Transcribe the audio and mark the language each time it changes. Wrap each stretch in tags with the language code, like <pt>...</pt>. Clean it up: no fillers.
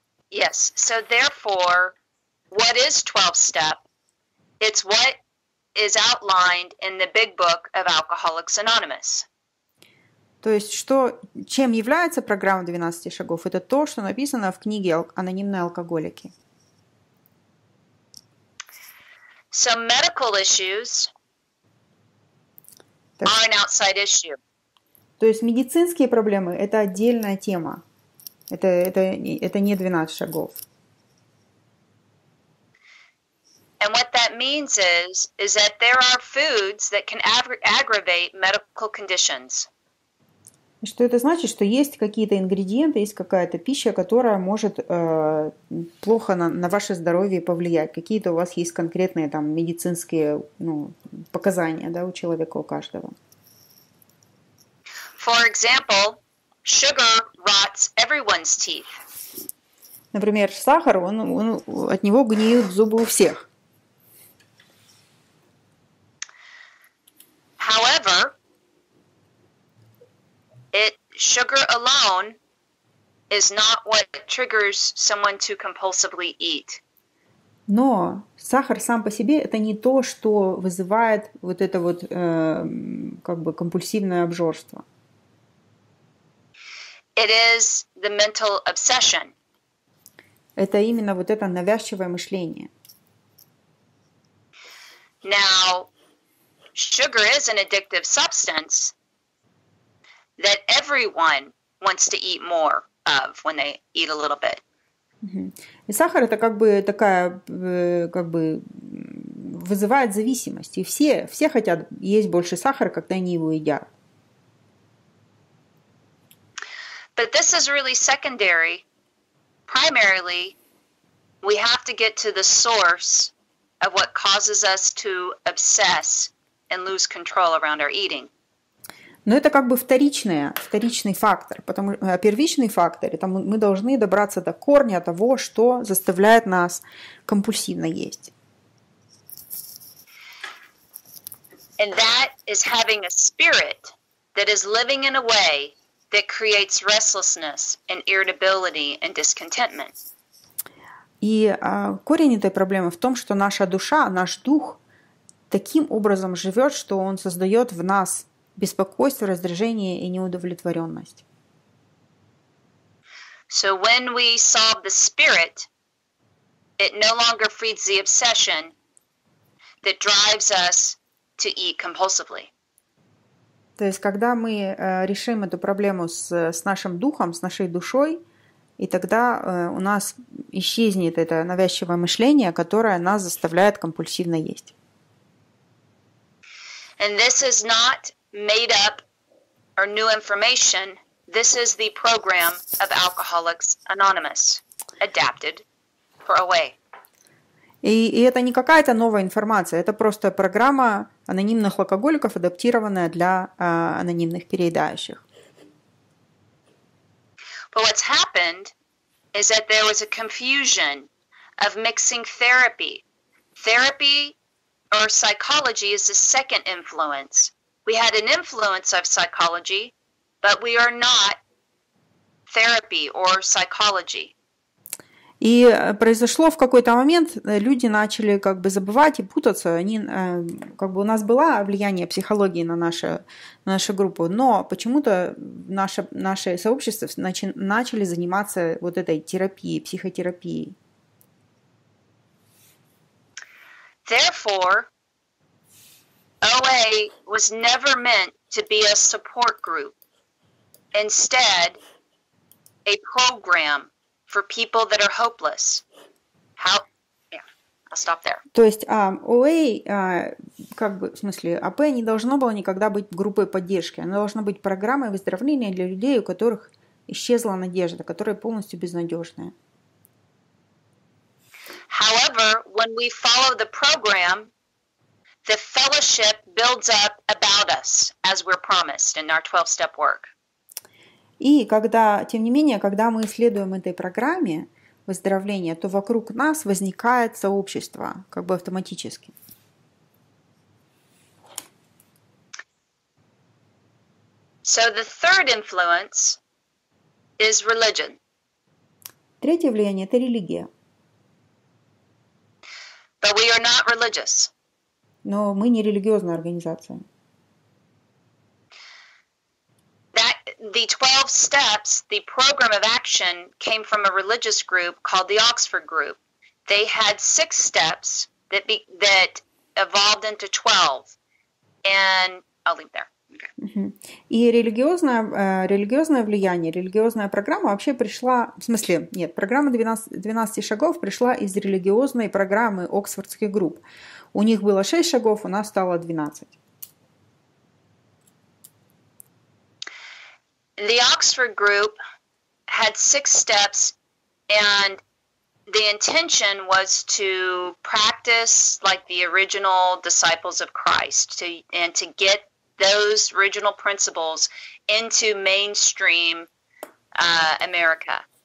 <en>Yes. So therefore, what is 12-step? It's what is outlined in the big book of Alcoholics Anonymous.</en> <ru>То есть, чем является программа 12 шагов? Это то, что написано в книге «Анонимные алкоголики».</ru> <en>So medical issues are an outside issue.</en> <ru>То есть медицинские проблемы – это отдельная тема. Это не 12 шагов.</ru> <en>And what that means is that there are foods that can aggravate medical conditions.</en> <ru>Что это значит? Что есть какие-то ингредиенты, есть какая-то пища, которая может плохо на ваше здоровье повлиять. Какие-то у вас есть конкретные там медицинские показания, да, у человека, у каждого.</ru> <en>For example, sugar rots everyone's teeth.</en> <ru>Например, сахар, от него гниют зубы у всех.</ru> <en>However, sugar alone is not what triggers someone to compulsively eat.</en> <ru>Но сахар сам по себе это не то, что вызывает вот это вот как бы компульсивное обжорство.</ru> <en>It is the mental obsession.</en> <ru>Это именно вот это навязчивое мышление.</ru> <en>Now, sugar is an addictive substance that everyone wants to eat more of when they eat a little bit.</en> <ru>И сахар это как бы такая, как бы вызывает зависимость. И все хотят есть больше сахара, когда они его едят.</ru> <en>But this is really secondary. Primarily, we have to get to the source of what causes us to obsess and lose control around our eating.</en> <ru>Но это как бы вторичный фактор, первичный фактор, это мы должны добраться до корня того, что заставляет нас компульсивно есть.</ru> <en>And that is having a spirit that is living in a way that creates restlessness and irritability and discontentment.</en> <ru>И корень этой проблемы в том, что наша душа, наш дух таким образом живет, что он создает в нас беспокойство, раздражение и неудовлетворенность.</ru> <en>So when we solve the spirit, it no longer feeds the obsession that drives us to eat compulsively.</en> <ru>То есть, когда мы решим эту проблему с нашим духом, с нашей душой, и тогда у нас исчезнет это навязчивое мышление, которое нас заставляет компульсивно есть.</ru> <en>And this is not made up or new information. This is the program of Alcoholics Anonymous, adapted for OA.</en> <ru>И это не какая-то новая информация, это просто программа анонимных алкоголиков, адаптированная для анонимных переедающих.</ru> <en>But what's happened is that there was a confusion of mixing therapy. Therapy or psychology is the second influence. We had an influence of psychology, but we are not therapy or psychology.</en> <ru>И произошло в какой-то момент, люди начали как бы забывать и путаться. Как бы у нас было влияние психологии на нашу группу, но почему-то наше сообщество начали заниматься вот этой терапией, психотерапией.</ru> <en>Therefore, OA was never meant to be a support group. Instead, a program for people that are hopeless. I'll stop there.</en> <ru>То есть OA, как бы, в смысле, АП не должно было никогда быть группой поддержки. Она должна быть программой выздоровления для людей, у которых исчезла надежда, которые полностью безнадежные.</ru> <en>However, when we follow the program, the fellowship builds up about us, as we're promised in our 12-step work.</en> <ru>И тем не менее, когда мы следуем этой программе выздоровления, то вокруг нас возникает сообщество, как бы автоматически.</ru> <en>So the third influence is religion.</en> <ru>Третье влияние – это религия.</ru> <en>But we are not religious.</en> <ru>но мы не религиозная организация.</ru> <en>The 12 steps, the program of action, came from a religious group called the Oxford Group. They had 6 steps that evolved into 12. And I'll leave there. Okay.</en> <ru>И религиозное влияние, религиозная программа вообще пришла, в смысле, нет, программа 12 шагов пришла из религиозной программы Оксфордских групп. У них было 6 шагов, у нас стало 12.</ru> <en>The Oxford group had 6 steps, and the intention was to practice like the original disciples of Christ, and to get those original principles into mainstream America.</en>